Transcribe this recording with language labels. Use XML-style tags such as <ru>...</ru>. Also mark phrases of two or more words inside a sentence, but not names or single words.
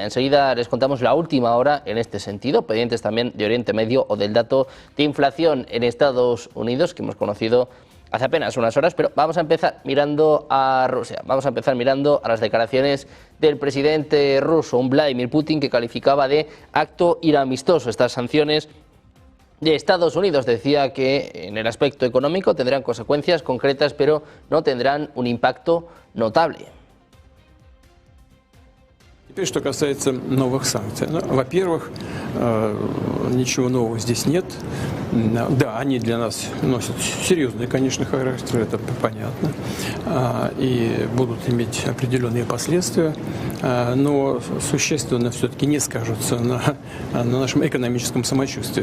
<es>Enseguida les contamos la última hora en este sentido, pendientes también de Oriente Medio o del dato de inflación en Estados Unidos que hemos conocido hace apenas unas horas, pero vamos a empezar mirando a Rusia, vamos a empezar mirando a las declaraciones del presidente ruso, un Vladimir Putin que calificaba de acto inamistoso estas sanciones de Estados Unidos. Decía que en el aspecto económico tendrán consecuencias concretas, pero no tendrán un impacto notable.</es> <ru>Теперь, что касается новых санкций. Во-первых, ничего нового здесь нет. Да, они для нас носят серьезный, конечно, характер, это понятно, и будут иметь определенные последствия, но существенно все-таки не скажутся на нашем экономическом самочувствии.</ru>